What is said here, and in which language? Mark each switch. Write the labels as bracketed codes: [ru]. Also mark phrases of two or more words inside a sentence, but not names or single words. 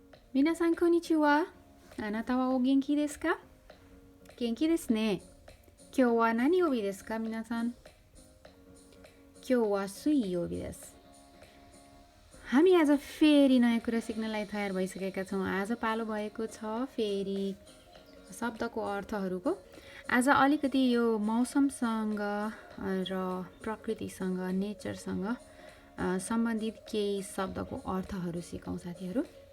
[ja] 皆さんこんにちは。あなたはお元気ですか？元気ですね。今日は何曜日ですか皆さん？今日は水曜日です。 [ne] हामी आज फेरि नयाँ कुरा सिक्नलाई तयार भइसकेका छौँ। आज पालो भएको छ फेरि शब्दको अर्थहरूको। आज अलिकति यो मौसमसँग र प्रकृतिसँग नेचरसँग सम्बन्धित केही शब्दको अर्थहरू सिकौँ साथीहरू।